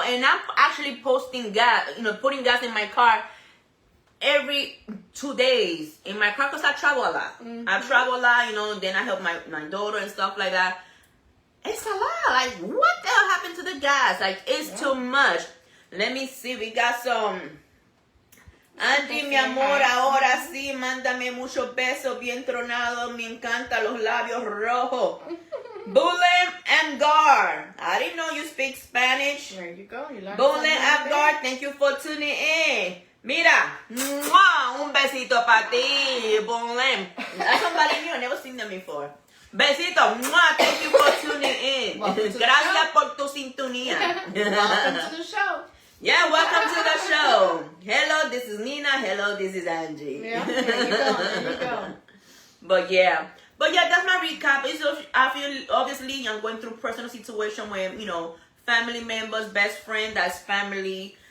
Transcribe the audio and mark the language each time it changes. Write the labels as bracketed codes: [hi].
[en] And I'm actually posting gas, putting gas in my car every 2 days in my car because I travel a lot. I travel a lot, then I help my daughter and stuff like that. It's a lot. Like, what the hell happened to the gas? Like, it's too much. Let me see. We got some. [es] Angie, mi amor, ahora sí, mándame muchos besos bien tronados. Me encantan los labios rojos. Bulem Amgar. [en] I didn't know you speak Spanish. There you go. You learned Bulem Amgar, thank you for tuning in. [es] Mira, un besito para ti, [en] Bulem. That's somebody new. I've never seen them before. Besito, thank you for tuning in. [es] Gracias por tu sintonía. [en] Welcome to the show. Yeah, welcome to the show. Hello, this is Nina. Hello, this is Angie. Yeah, there you go. There you go. But yeah, that's my recap. I feel obviously I'm going through personal situation where family members, best friend, that's family.